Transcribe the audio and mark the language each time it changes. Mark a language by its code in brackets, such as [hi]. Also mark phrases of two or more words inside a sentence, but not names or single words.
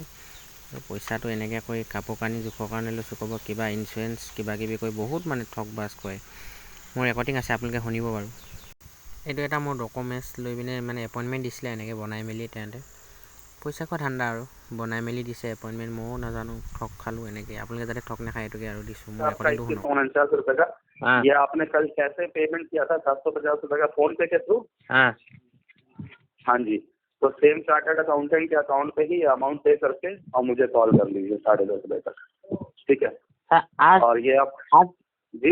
[as] পইচাটো এনেকৈ কৰি কাপোৰ কানি জোখৰ কাৰণে লৈছোঁ ক'ব, কিবা ইঞ্চুৰেঞ্চ কিবা কিবি কৰি বহুত মানে ঠগ বাজ কৰে। মোৰ ৰেকৰ্ডিং আছে, আপোনালোকে শুনিব বাৰু। এইটো এটা মোৰ ডকুমেণ্টছ লৈ পিনে মানে এপইণ্টমেণ্ট দিছিলে। এনেকৈ বনাই মেলি তেহেঁতে পইচা খোৱা ধান্দা আৰু বনাই মেলি দিছে এপইণ্টমেণ্ট। ময়ো নাজানো, ঠগ খালোঁ এনেকৈ। আপোনালোকে যাতে ঠগ নাখায় এইটোকে আৰু দিছোঁ। মোৰ ৰেকৰ্ডিংটো শুনক। [hi] 49 रुपए का ये आपने कल कैसे पेमेंट किया था? 750 रुपए का फोन पे के थ्रू। हाँ जी, तो [en] same chartered accountant [hi] के अकाउंट पे ही अमाउंट पे करके और मुझे कॉल कर लीजिए 10:30 बजे तक, ठीक है? आज और ये आप जी